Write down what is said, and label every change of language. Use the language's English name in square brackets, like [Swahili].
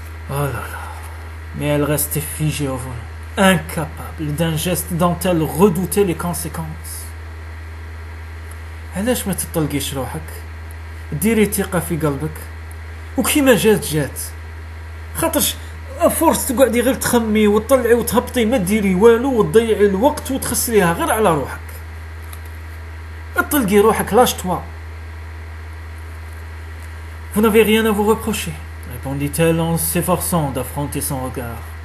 [French] Oh là là, mais elle restait figée au volant, incapable d'un geste dont elle redoutait les conséquences. [Arabic] علاش ما تطلقيش روحك؟ ديري ثقة في قلبك وكيما جات خاطرش فرص تقعدي غير تخمي وتطلعي وتهبطي ما ديري والو وتضيعي الوقت وتخسريها غير على روحك. اطلقي روحك [French] lâche-toi. Vous n'avez rien à vous reprocher, répondit-elle en s'efforçant d'affronter son regard.